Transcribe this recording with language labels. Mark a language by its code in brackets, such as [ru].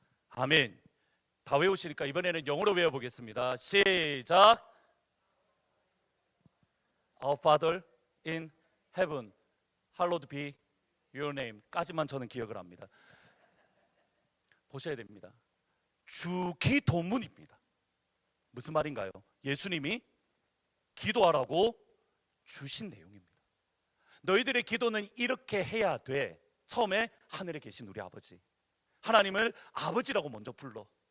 [ko] 아멘. 다 외우시니까 이번에는 영어로 외워보겠습니다. 시작. [en] Our Father in heaven, hallowed be your name. [ko] 까지만 저는 기억을 합니다. 보셔야 됩니다. 주기도문입니다. 무슨 말인가요? 예수님이 기도하라고 주신 내용입니다. 너희들의 기도는 이렇게 해야 돼. 처음에 하늘에 계신 우리 아버지, 하나님을 아버지라고 먼저 불러.